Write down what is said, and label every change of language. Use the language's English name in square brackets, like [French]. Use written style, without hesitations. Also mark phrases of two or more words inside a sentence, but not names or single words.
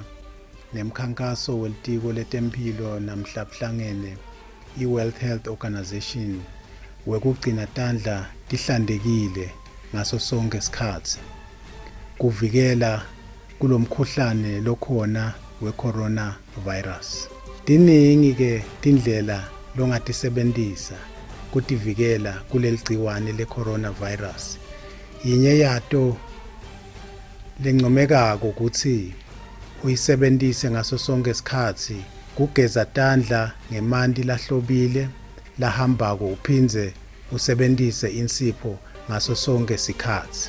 [Swati] nemkhankaso welitiko letempilo namhlabuhlangene i-World Health Organization wekugcina tandla tihlantekile ngaso sonke isikhathi kuvikela kulomkhuhlane lokhona we-coronavirus. Tiningi ke tindlela longatisebentisa kutivikela kuleli gciwane le-coronavirus. Yinye yato lencomekako ukuthi uyisebentise ngaso sonke isikhathi kugeza tandla ngemanti lahlobile lahambako uphindze usebentise insipho ngaso sonke isikhathi.